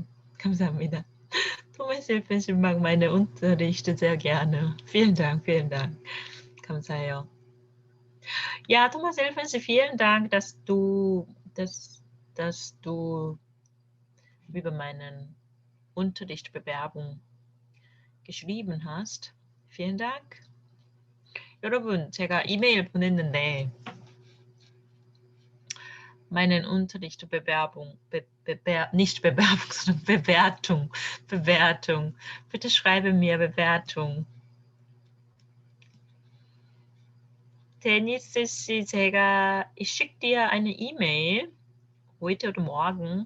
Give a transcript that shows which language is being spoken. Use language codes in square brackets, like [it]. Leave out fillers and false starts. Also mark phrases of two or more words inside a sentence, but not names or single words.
[de] 감사합니다. 토마스 일펜씨 mag meine Unterrichte sehr gerne. Vielen Dank, vielen Dank. [ko] 감사해요. [de] Ja, Thomas Elfense, vielen Dank, dass du über meinen Unterrichtsbewerbung geschrieben hast. Vielen Dank. [ko] 여러분, 제가 이메일 보냈는데 [de] meinen Unterrichtsbewerbung, nicht Bewerbung, sondern Bewertung. Bitte schreibe mir Bewertung. Dennis 씨, ich schicke dir eine E-Mail heute oder morgen.